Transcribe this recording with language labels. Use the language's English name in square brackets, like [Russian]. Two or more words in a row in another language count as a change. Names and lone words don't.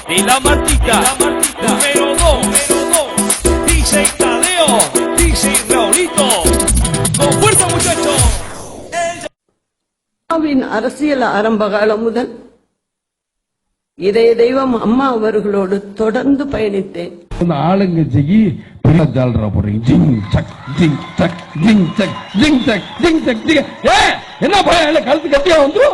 [Spanish] La Martica, número 2, DJ Tadeo, DJ Raulito. Con fuerza, muchachos. [Tamil] அரசியல் ஆரம்ப காலம் முதல் இதய தெய்வம் அம்மா அவர்களோடு தொடர்ந்து பயணித்தேன். ஆளுங்கட்சிக்கு என்ன பயம் கழுத்து கட்டியா வந்துடும்.